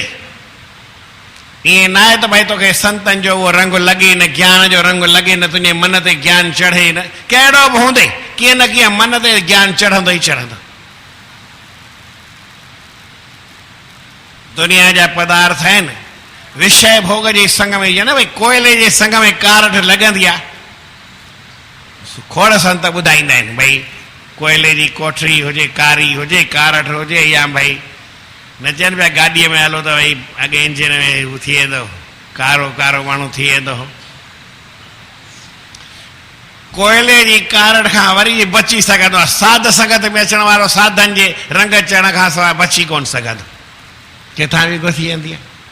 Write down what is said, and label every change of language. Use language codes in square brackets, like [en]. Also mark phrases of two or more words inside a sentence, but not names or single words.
[sd] ईअं न आहे त भई तोखे संतनि जो उहो रंग लॻे न, ज्ञान जो रंग लॻे न, तुंहिंजे मन ते ज्ञान चढ़े न, कहिड़ो बि हूंदे, कीअं न कीअं मन ते ज्ञान चढ़ंदो ई चढ़ंदो। दुनिया जा पदार्थ आहिनि, विषय भोग जे संग में, न भई कोयले जे संग में कारठ लॻंदी आहे। खोड़ संत ॿुधाईंदा आहिनि भई कोयले जी कोठरी हुजे, कारी हुजे, कारठ हुजे, या भई न चवनि पिया गाॾीअ में हलो त भई अॻे इंजन में हू थी वेंदो, कारो कारो माण्हू थी वेंदो। कोयले जी कारठ खां वरी बची सघंदो आहे, साध संगत में अचण वारो साधन जे रंग चढ़ण खां सवाइ बची कोन सघंदो, किथां बि गुथी वेंदी आहे।